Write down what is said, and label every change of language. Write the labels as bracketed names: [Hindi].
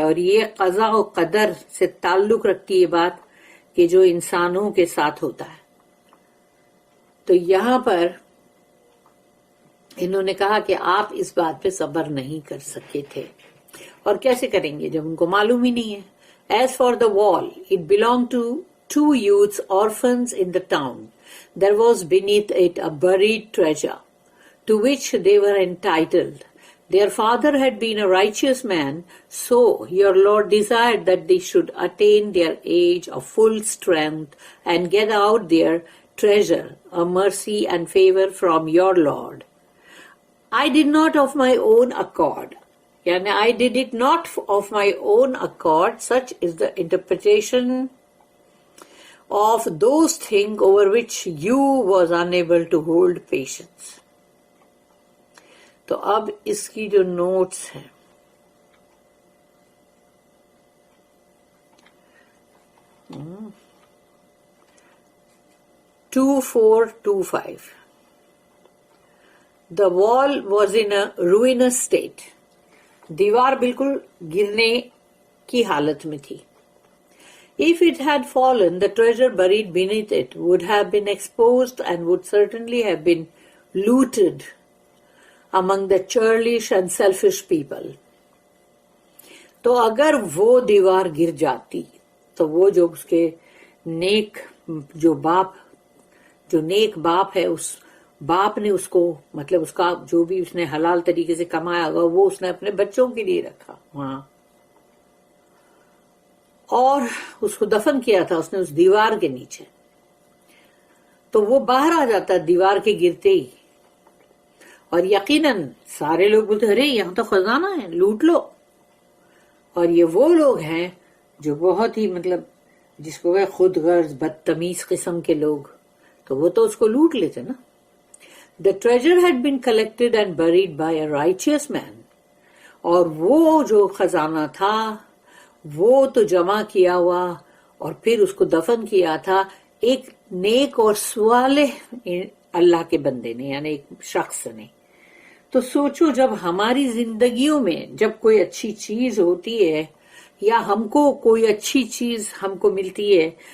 [Urdu] اور یہ قضاء و قدر سے تعلق رکھتی ہے بات کہ جو انسانوں کے ساتھ ہوتا ہے. تو یہاں پر انہوں نے کہا کہ آپ اس بات پہ صبر نہیں کر سکے تھے. اور کیسے کریں گے جب ان کو معلوم ہی نہیں ہے. [English] As for the wall, it belonged to 2 youths, orphans in the town. There was beneath it a buried treasure, to which they were entitled. Their father had been a righteous man, so your Lord desired that they should attain their age of full strength and get out their treasure, a mercy and favor from your Lord. I did not of my own accord. Yani I did it not of my own accord. Such is the interpretation of those things over which you was unable to hold patience. [Urdu] تو اب اس کی جو notice ہیں Two 425. [English] The wall was in a ruinous state. [Urdu] دیوار بالکل گرنے کی حالت میں تھی. [English] If it had fallen, the treasure buried beneath it would have been exposed and would certainly have been looted among the churlish and selfish people. [Urdu] تو اگر وہ دیوار گر جاتی تو وہ جو اس کے نیک جو نیک باپ ہے اس باپ نے اس کو مطلب اس کا جو بھی اس نے حلال طریقے سے کمایا ہوگا وہ اس نے اپنے بچوں کے لیے رکھا وہاں اور اس کو دفن کیا تھا اس نے اس دیوار کے نیچے. تو وہ باہر آ جاتا دیوار کے گرتے ہی اور یقیناً سارے لوگ بولتے ارے یہاں تو خزانہ ہے لوٹ لو. اور یہ وہ لوگ ہیں جو بہت ہی مطلب جس کو خود غرض بدتمیز قسم کے لوگ تو وہ تو اس کو لوٹ لیتے نا. [English] The treasure had been collected and buried by a righteous man. [Urdu] اور وہ جو خزانہ تھا وہ تو جمع کیا ہوا اور پھر اس کو دفن کیا تھا ایک نیک اور صالح اللہ کے بندے نے یعنی ایک شخص نے. تو سوچو جب ہماری زندگیوں میں جب کوئی اچھی چیز ہوتی ہے یا ہم کو کوئی اچھی چیز ہم کو ملتی ہے